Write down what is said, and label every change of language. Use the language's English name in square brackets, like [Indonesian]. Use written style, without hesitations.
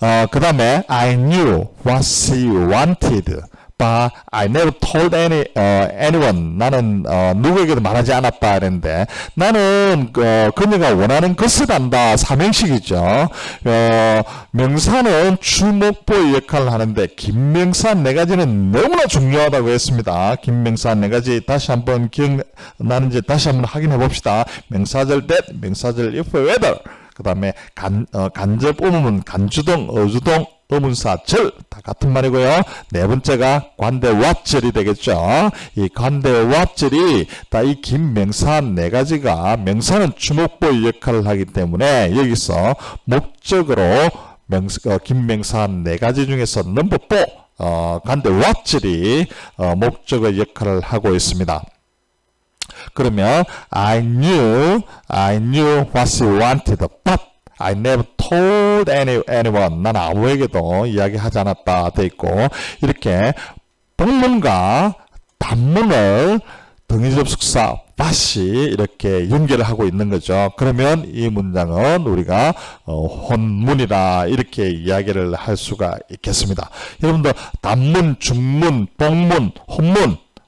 [English] 그 다음에 I knew what she wanted, but I never told anyone. [Korean] 나는 누구에게도 말하지 않았다 그랬는데 나는 그녀가 원하는 것을 안다. 삼형식이죠. 명사는 주목보의 역할을 하는데 긴명사 네 가지는 너무나 중요하다고 했습니다. 긴명사 네 가지 다시 한번 기억나는지 다시 한번 확인해 봅시다. 명사절 that, 명사절 if, whether, 그 다음에 간접 의문문, 간주동, 어주동, 의문사절 다 같은 말이고요. 네 번째가 관대와절이 되겠죠. 이 관대와절이 다 이 긴 명사 네 가지가 명사는 주목보의 역할을 하기 때문에 여기서 목적으로 긴 명사 네 가지 중에서 넘버 4 관대와절이 목적의 역할을 하고 있습니다. 그러면 [English] I knew what she wanted, but I never told anyone. [Korean] 난 아무에게도 이야기하지 않았다 돼 있고 이렇게 복문과 단문을 등위접속사 but이 이렇게 연결을 하고 있는 거죠. 그러면 이 문장은 우리가 혼문이다 이렇게 이야기를 할 수가 있겠습니다. 여러분들 단문, 중문, 복문, 혼문